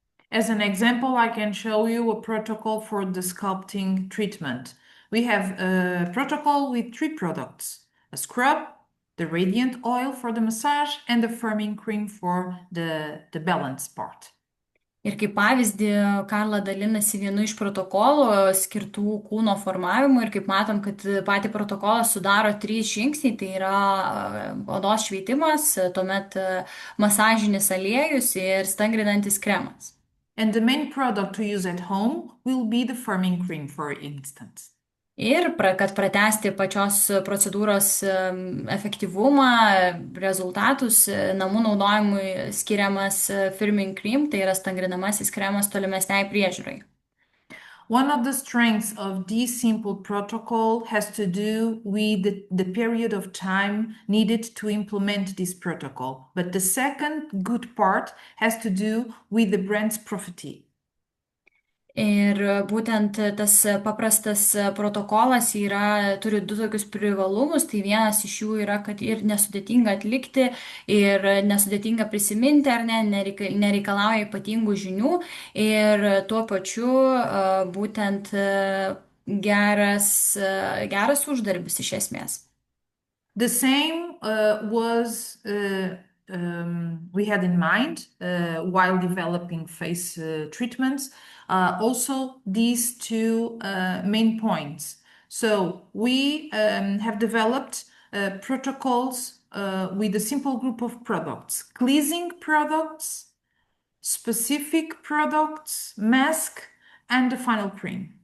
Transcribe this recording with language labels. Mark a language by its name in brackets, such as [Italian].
[English] As an example, I can show you a protocol for the sculpting treatment. We have a protocol with 3 products: a scrub, the radiant oil for the massage, and the firming cream for the balance part. [Lithuanian] Ir kaip pavyzdį, Karla dalinasi vienu iš protokolų skirtų kūno formavimui ir kaip matom, kad patį protokolą sudaro 3 žingsniai, tai yra odos šveitimas, tuomet masažinis aliejus ir stangrinantis kremas. [English] And the main product to use at home will be the firming cream, for instance. [Lithuanian] Ir kad pratesti pačios procedūros efektyvumą, rezultatus, namų naudojimui skiriamas firming cream, tai yra stangrinamasis kremas tolimesniai priežiūrai. [English] One of the strengths of this simple protocol has to do with the period of time needed to implement this protocol. But the second good part has to do with the brand's profit. [Lithuanian] Ir būtent tas paprastas protokolas turi 2 tokius privalumus. Tai vienas iš jų yra, kad ir nesudėtinga atlikti, ir nesudėtinga prisiminti, ar ne, nereikalauja ypatingų žinių. Ir tuo pačiu būtent geras uždarbis iš esmės. [English] The same was we had in mind while developing face treatments. Also, these two main points. So we have developed protocols with a simple group of products: cleansing products, specific products, mask, and the final cream.